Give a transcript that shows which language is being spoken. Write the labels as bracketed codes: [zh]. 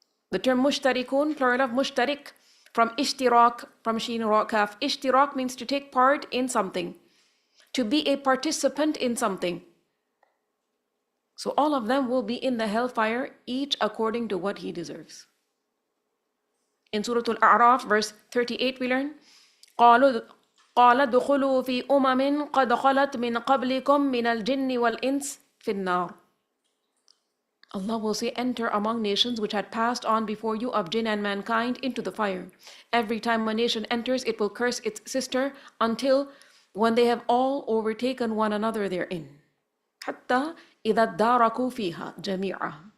[en] The term mushtarikun, plural of mushtarik, from ishtirak, from sheen ra kaf. Ishtirak means to take part in something, to be a participant in something. So all of them will be in the hellfire, each according to what he deserves. In Surah Al-A'raf, verse 38, we learn, [ar] قَالَ دُخُلُوا فِي أُمَمٍ قَدْ خَلَتْ مِنْ قَبْلِكُمْ مِنَ الْجِنِّ وَالْإِنسِ فِي النَّارِ. [en] Allah will say, enter among nations which had passed on before you of jinn and mankind into the fire. Every time a nation enters, it will curse its sister until when they have all overtaken one another therein. [ar] حَتَّى إِذَا ادَّارَكُوا فِيهَا جَمِيعًا.